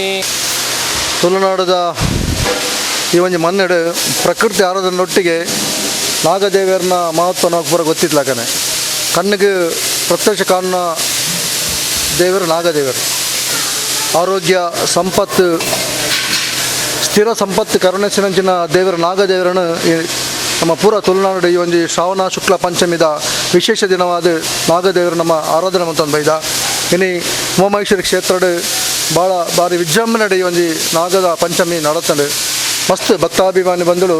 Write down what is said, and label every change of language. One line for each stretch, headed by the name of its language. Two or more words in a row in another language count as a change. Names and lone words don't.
Tulu: ತುಳುನಾಡದ ಈ ಒಂದು ಮನ್ನೆಡು ಪ್ರಕೃತಿ ಆರಾಧನೊಟ್ಟಿಗೆ ನಾಗದೇವರನ್ನ ಮಹತ್ವ ನಾವು ಪೂರ ಗೊತ್ತಿತ್ಲಾಕನೆ. ಕಣ್ಣಿಗೆ ಪ್ರತ್ಯಕ್ಷ ಕಾರಣ ದೇವರು ನಾಗದೇವರು. ಆರೋಗ್ಯ ಸಂಪತ್ತು ಸ್ಥಿರ ಸಂಪತ್ತು ಕರುಣಿಸಿನಂಚಿನ ದೇವರು ನಾಗದೇವರನ್ನು ನಮ್ಮ ಪೂರ ತುಳುನಾಡು ಈ ಒಂದು ಶ್ರಾವಣ ಶುಕ್ಲ ಪಂಚಮಿದ ವಿಶೇಷ ದಿನವಾದ ನಾಗದೇವರು ನಮ್ಮ ಆರಾಧನೆ ಮಂತಂದು ಬೈದ. ಇನ್ನು ಉಮಾಮಹೇಶ್ವರಿ ಕ್ಷೇತ್ರಡ್ ಭಾಳ ಭಾರಿ ವಿಜೃಂಭಣೆ ಈ ಒಂದು ನಾಗದ ಪಂಚಮಿ ನಡತಂಡು ಮಸ್ತ್ ಭಕ್ತಾಭಿಮಾನಿ ಬಂದಳು.